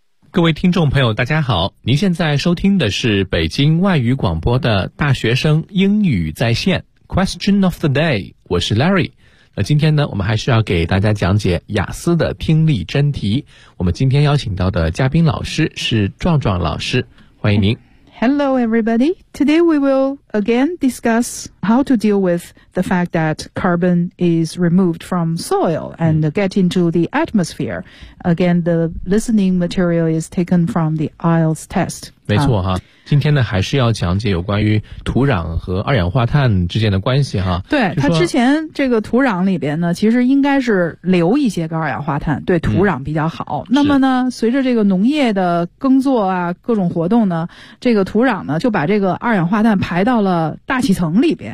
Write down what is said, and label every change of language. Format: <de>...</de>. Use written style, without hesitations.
<zh>各位听众朋友大家好，您现在收听的是北京外语广播的大学生英语在线 Question of the day， 我是 Larry。那今天呢，我们还是要给大家讲解雅思的听力真题。我们今天邀请到的嘉宾老师是壮壮老师，欢迎您。</zh> <en>Hello everybody, today we will again discuss how to deal with the fact that carbon is removed from soil and get into the atmosphere. Again, the listening material is taken from the IELTS test.</en> <zh>没错哈，今天呢还是要讲解有关于土壤和二氧化碳之间的关系哈。对，它之前这个土壤里边呢其实应该是留一些个二氧化碳，对土壤比较好。那么呢随着这个农业的耕作啊各种活动呢，这个土壤呢就把这个二氧化碳排到了大气层里边。</zh>